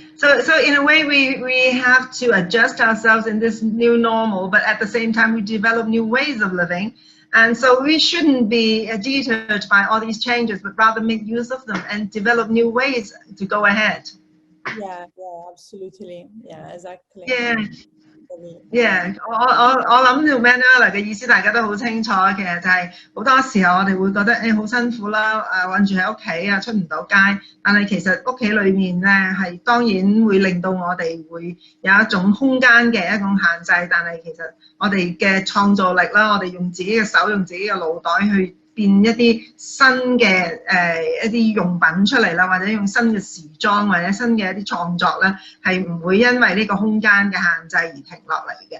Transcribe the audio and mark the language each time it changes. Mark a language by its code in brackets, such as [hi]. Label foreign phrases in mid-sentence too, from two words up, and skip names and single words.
[en] So in a way, we have to adjust ourselves in this new normal, but at the same time, we develop new ways of living. And so we shouldn't be deterred by all these changes, but rather make use of them and develop new ways to go ahead. Yeah, absolutely. Yeah, exactly. Yeah， [yue] 我諗條 Manuela 嘅意思大家都好清楚，其實就係好多時候我哋會覺得好辛苦啦，韞住喺屋企啊，出唔到街。但係其實屋企裏面咧係當然會令到我哋會有一種空間嘅一種限制，但係其實我哋嘅創造力啦，我哋用自己嘅手，用自己嘅腦袋去變一啲新嘅一啲用品出嚟啦，或者用新嘅時裝或者新嘅一啲創作咧，係唔會因為呢個空間嘅限制而停落嚟嘅。